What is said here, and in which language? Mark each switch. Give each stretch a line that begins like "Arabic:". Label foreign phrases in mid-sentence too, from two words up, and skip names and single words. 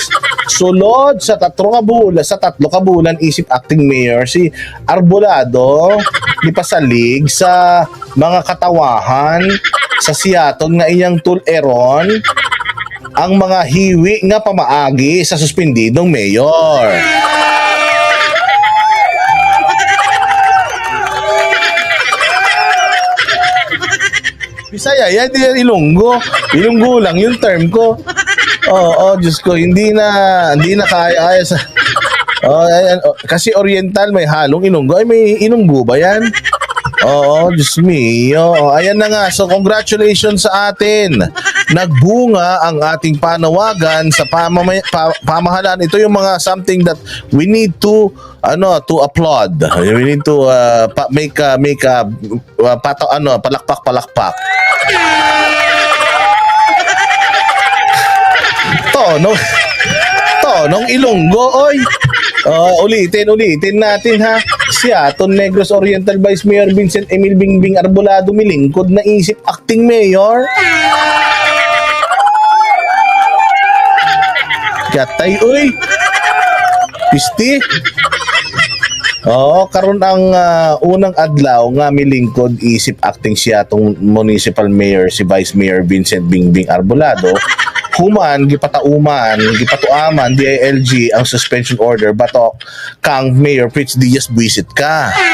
Cebuano: Sulod sa tatlo kabulan isip acting mayor si Arbolado gipasalig sa mga katawahan sa Siaton nga iyang tuleron ang mga hiwi nga pamaagi sa suspendidong mayor.
Filipino: Bisaya, yan din Ilonggo. Ilonggo lang yung term ko. Diyos ko, hindi na kaya sa kasi Oriental may halong Ilonggo. Ay, may Ilonggo ba yan? Diyos me. Ayan na nga. So, congratulations sa atin. Nagbunga ang ating panawagan sa pamahalaan. Ito yung mga
English: something that we need to applaud. We need to
Filipino: palakpak.
English: Tonong Ilonggo, oy.
Filipino: Ulitin natin ha.
Cebuano: Siaton Negros Oriental Vice Mayor Vincent Emil Bingbing Arbolado milingkod na isip acting mayor. Gatay, uy. Pisti. Karon ang unang adlaw nga milingkod isip acting Siatong Municipal Mayor si Vice Mayor Vincent Bingbing Arbolado human gipatuaman DILG ang
English: suspension order
Cebuano: batok kang Mayor Fritz Diaz buisit ka.